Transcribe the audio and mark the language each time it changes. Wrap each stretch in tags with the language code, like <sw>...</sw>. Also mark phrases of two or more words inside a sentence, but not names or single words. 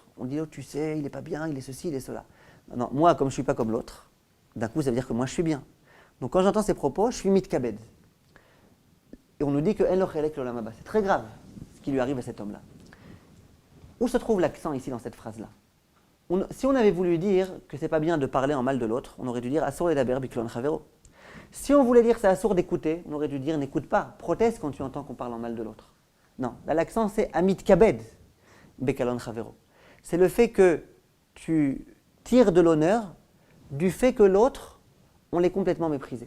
<fr>On dit, oh, tu sais, il n'est pas bien, il est ceci, il est cela. Non, moi, comme je ne suis pas comme l'autre, d'un coup, ça veut dire que moi, je suis bien. Donc, quand j'entends ces propos, je suis mitkabed. Et on nous dit que</fr> <he>El Ochelek l'Olam Haba.</he> <fr>C'est très grave ce qui lui arrive à cet homme-là. Où se trouve l'accent ici dans cette phrase-là? Si on avait voulu dire que c'est pas bien de parler en mal de l'autre, on aurait dû dire</fr> <he>Asur ledaber biklon chavero.</he> <fr>Si on voulait dire c'est assourd d'écouter, on aurait dû dire n'écoute pas, proteste quand tu entends qu'on parle en mal de l'autre. Non, là l'accent c'est</fr> <he>Amit Kabed Bekalon Chavero.</he> <fr>C'est le fait que tu tires de l'honneur du fait que l'autre, on l'ait complètement méprisé.</fr>